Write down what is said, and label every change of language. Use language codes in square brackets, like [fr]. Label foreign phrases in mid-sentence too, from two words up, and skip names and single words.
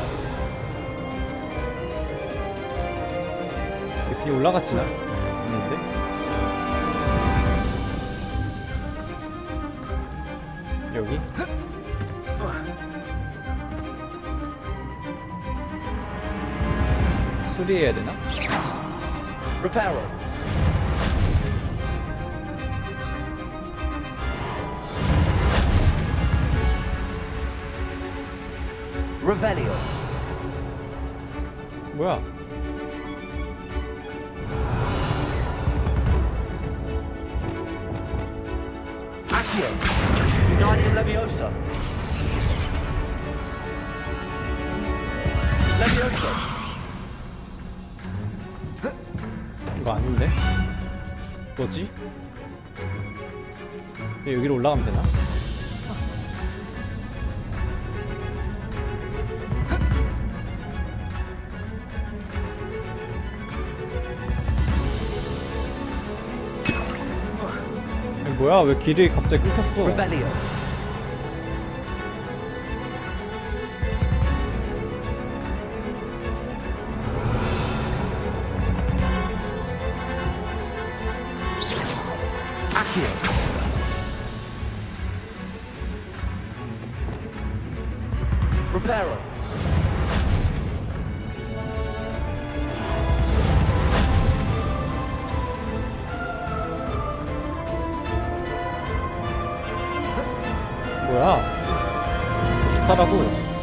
[ko] 여기 올라갔지나? 없는데? 여기? 수리해야 되나? [en] Reparo. Revelio. [ko] 뭐야? [en] Accio. United Leviosa. Leviosa. [ko] 이거 아닌데? 뭐지? 여기로 올라가면 되나? 뭐야? 왜 길이 갑자기 끊겼어? [en] Revelio. Accio. Reparo. [ko] 뭐야? 어떡하라고?